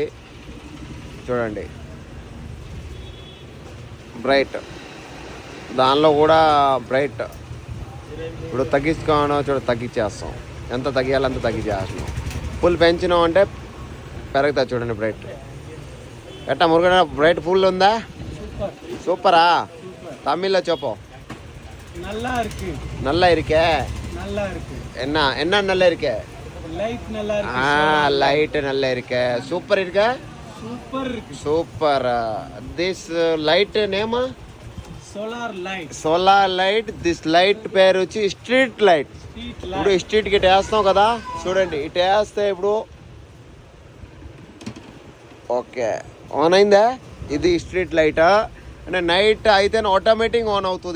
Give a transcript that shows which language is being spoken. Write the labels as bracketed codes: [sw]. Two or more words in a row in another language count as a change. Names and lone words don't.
[te] చూడండి, బ్రైట్, దానిలో కూడా బ్రైట్. ఇప్పుడు తగ్గించుకోవడం చూడ తగ్గించేస్తాం, ఎంత తగ్గియాలో అంత తగ్గించేస్తున్నాం. ఫుల్ పెంచినాం అంటే పెరుగుతా. చూడండి, బ్రైట్ ఎట్టా మురుగన [en] bright full [te] ఉందా? సూపరా? తమిళ్లో చెప్పు. [ta] நல்லா இருக்கே. என்ன நல்லா இருக்கே? லைட் நல்லா இருக்கே. சூப்பர் இருக்கே. [en] Super. This light name solar light. this light [te] పేరు వచ్చి [en] street light. [te] ఇప్పుడు స్ట్రీట్కి ఇటు వేస్తాం కదా, చూడండి, ఇటు వేస్తే ఇప్పుడు [en] okay on [te] అయిందా? ఇది [en] street light. [te] అంటే నైట్ అయితే [en] automatic on [te] అవుతుంది.